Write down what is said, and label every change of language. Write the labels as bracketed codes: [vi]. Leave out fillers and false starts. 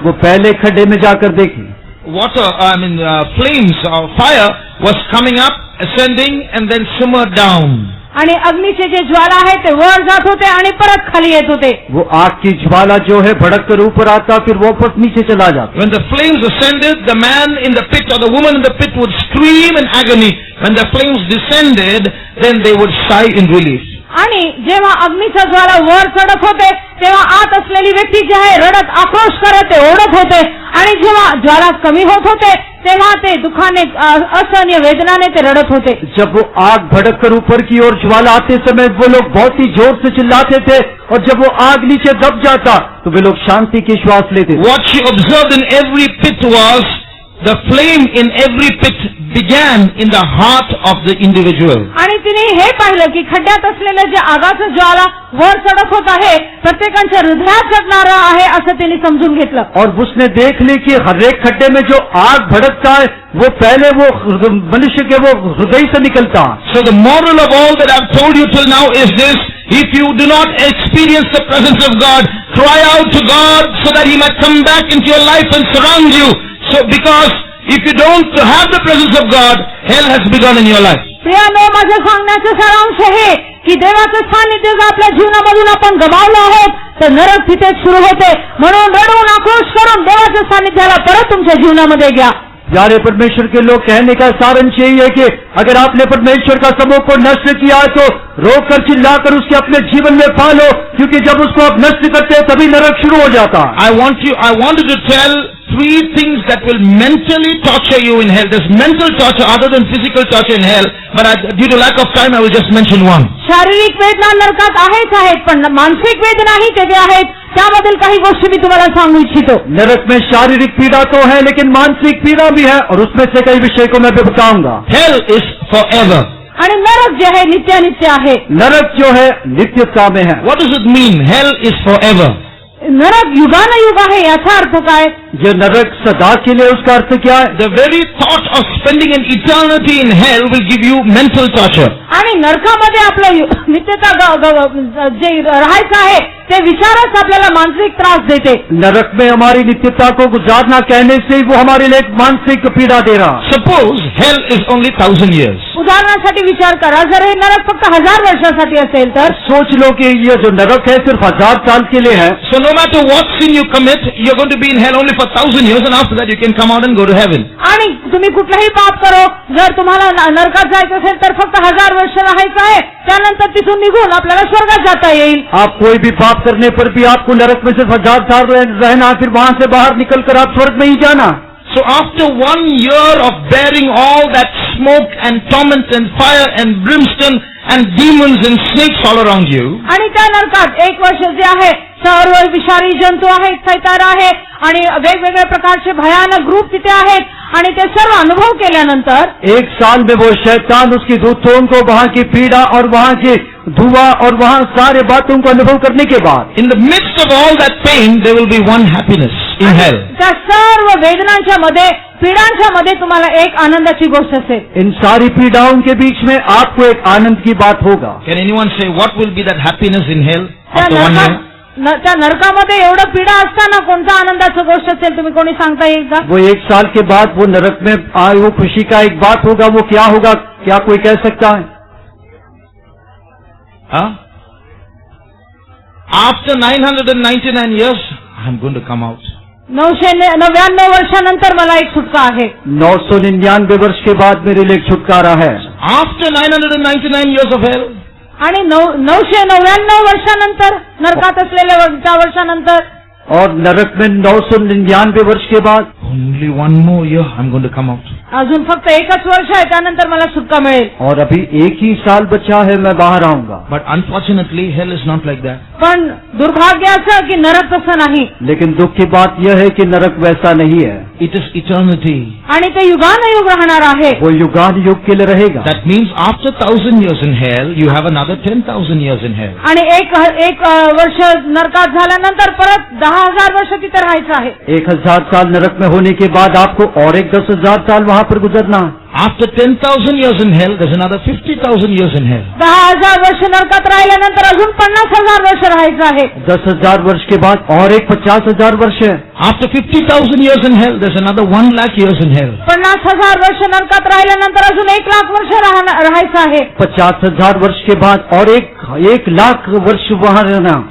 [hi] वो पहले खड्डे में जाकर देखी. [en] Flames or fire was coming up, ascending and then simmered down. [mr] आणि अग्नीचे जे ज्वाला आहे ते वर जात होते आणि परत खाली येत होते. [hi] वो आग की ज्वाला जो है भड़क कर ऊपर आता फिर वापस नीचे चला जाता. [en] When the flames ascended, the man in the pit or the woman in the pit would scream in agony. When the flames descended, then they would sigh in relief. [mr] आणि जेव्हा अग्नीचा ज्वाला वर चढत होते तेव्हा आत असलेली व्यक्ती जी आहे रडत आक्रोश करत ते ओढत होते आणि जेव्हा ज्वाला कमी होत होते तेव्हा ते दुखाने असहनीय वेदनाने ते रडत होते. [hi] जब वो आग भड़क कर ऊपर की ओर ज्वाला आते समय वो लोग बहुत ही जोर से चिल्लाते थे और जब वो आग नीचे दब जाता तो वे लोग शांति की श्वास लेते. [en] What she observed in every pit was the flame in every pit began in the heart of the individual. [mr] आणि तिने हे पाहिलं की खड्ड्यात असलेलं जे आगाचं ज्वाला वर चढत होत आहे प्रत्येकाच्या हृदयात चढणारं आहे असं तिने समजून घेतलं. [hi] और उसने देख ली कि हर एक खड्डे में जो आग भड़कता है वो पहले वो मनुष्य के वो हृदय से निकलता. [en] So the moral of all that I've told you till now is this: if you do not experience the presence of God, cry out to God so that He might come back into your life and surround you. So because if you don't have the presence of God, hell has begun in your life. [mr] प्रियानो, माझं सांगण्याचं सारांश हे की देवाचं सानिध्य जर आपल्या जीवनामधून आपण गमावलं आहोत तर नरक तिथेच सुरू होते. म्हणून रडून आक्रोश करून देवाच्या सानिध्याला परत तुमच्या जीवनामध्ये घ्या. [hi] प्यारे परमेश्वर के लोग, कहने का सारांश यही है कि अगर आपने परमेश्वर का समूह को नष्ट किया तो रोक कर चिल्लाकर उसके अपने जीवन में पालो, क्योंकि जब उसको आप नष्ट करते हैं तभी नरक शुरू हो जाता. [en] I wanted to tell 3 things that will mentally torture you in hell. There's mental torture other than physical torture in hell, but due to lack of time I will just mention one. [mr] शारीरिक वेदना नरकात आहेत पण मानसिक वेदनाही तेथे आहेत. त्यामधील काही गोष्टी मी तुम्हाला सांगू इच्छितो. [hi] नरक में शारीरिक पीड़ा तो है लेकिन मानसिक पीड़ा भी है और उसमें से कई विषय को मैं भी बताऊंगा. [en] Hell is forever. [mr] आणि नरक जे आहे नित्यानित्य आहे. [hi] नरक जो है नित्यता में है. [en] What does it mean? Hell is forever. [mr] नरक युगानुयुग आहे याचा अर्थ काय? [hi] ये नरक सदा के लिए, उसका अर्थ क्या है? [en] The very thought of spending an eternity in hell will give you mental torture. [mr] आणि नरकामध्ये आपलं नित्यता जे राहायचं आहे ते विचारच आपल्याला मानसिक त्रास देते. [hi] नरक में हमारी नित्यता को गुजारना कहने से वो हमारे लिए एक मानसिक पीड़ा दे रहा. [en] Suppose hell is only 1000 years. [mr] उदाहरणासाठी विचार करा, जर हे नरक फक्त 1000 वर्षासाठी असेल तर [hi] सोच लो कि ये जो नरक है सिर्फ 1000 साल के लिए है. [en] So no matter what sin you commit, you're going to be in hell only for 1000 years, and after that you can come out and go to heaven. [mr] आणि तुम्ही कुठलंही पाप करो, जर तुम्हाला नरकात जायचं असेल तर फक्त 1000 वर्ष राहायचं आहे, त्यानंतर तिथून निघून आपल्याला स्वर्गात जाता येईल. [hi] आप कोई भी पाप करने पर भी आपको नरक में सिर्फ 1000 साल रहना, फिर वहां से बाहर निकलकर आप स्वर्ग में ही जाना. [en] So after 1 year of bearing all that smoke and torment and fire and brimstone and demons and snakes all around you, [mr] आणि त्या नरकात 1 वर्ष जे आहे सर्व विषारी जंतू आहेत, सैतान आहे आणि वेगवेगळ्या प्रकारचे भयानक ग्रुप तिथे आहेत आणि ते सर्व अनुभव केल्यानंतर [hi] 1 साल में वो शैतान उसकी दूतों को वहां की पीड़ा और वहां की धुआं और वहां सारे बातों को अनुभव करने के बाद [en] in the midst of all that pain there will be one happiness in hell. [mr] त्या सर्व वेदनांच्या मध्ये, पीडांच्या मध्ये तुम्हाला एक आनंदाची गोष्ट असेल. [hi] इन सारी पीड़ाओं के बीच में आपको एक आनंद की बात होगा. [en] Can anyone say what will be that happiness in hell [mr] त्या [en] after 1 year? [mr] त्या नरकामध्ये एवढं पीडा असताना कोणता आनंदाची गोष्ट असेल, तुम्ही कोणी सांगता येईल का? [hi] वो 1 साल के बाद वो नरक में आए वो खुशी का एक बात होगा, वो क्या होगा? क्या कोई कह सकता है? [en] After 999 years I'm going to come out. [mr] 999 वर्षानंतर मला एक सुटका आहे. [hi] 999 वर्ष के बाद मेरे लिए एक छुटकारा है. [en] After 999 years of hell, [mr] आणि 999 वर्षानंतर नरकात असलेल्या त्या वर्षानंतर [hi] और नरक में 999 वर्ष के बाद [en] only one more year I'm going to come out. [mr] अजून फक्त एकच वर्ष आहे, त्यानंतर मला सुटका मिळेल. [hi] और अभी एक ही साल बचा है, मैं बाहर आऊंगा. [en] But unfortunately, hell is not like that. [mr] पण दुर्भाग्य असं की नरक तसं नाही. [hi] लेकिन दुख की बात यह है कि नरक वैसा नहीं है. [en] It is eternity. [mr] आणि ते युगानुयुग राहणार आहे. [hi] वो युगान युग के लिए रहेगा. [en] That means after 1,000 years in hell, you have another 10,000 years in hell. [mr] आणि एक वर्ष नरकात झाल्यानंतर परत 10,000 वर्ष तिथे राहायचं आहे. [hi] 1000 साल नरक में होने के बाद आपको और एक 10,000 साल वहाँ पर गुजरना. [en] After 10,000 years in hell, there's another 50,000 years in hell. [mr] 10,000 वर्ष नरकात राहिल्यानंतर अजून 50,000 वर्ष राहायचं आहे. [hi] 10,000 वर्ष के बाद और एक 50,000 वर्ष है. [en] After 50,000 years in hell, there's another 1,00,000 years in hell. [mr] 50,000 वर्ष नरकात राहिल्यानंतर अजून 1,00,000 वर्ष राहायचं आहे. [hi] 50,000 वर्ष के बाद और 1,00,000 वर्ष वहाँ रहना.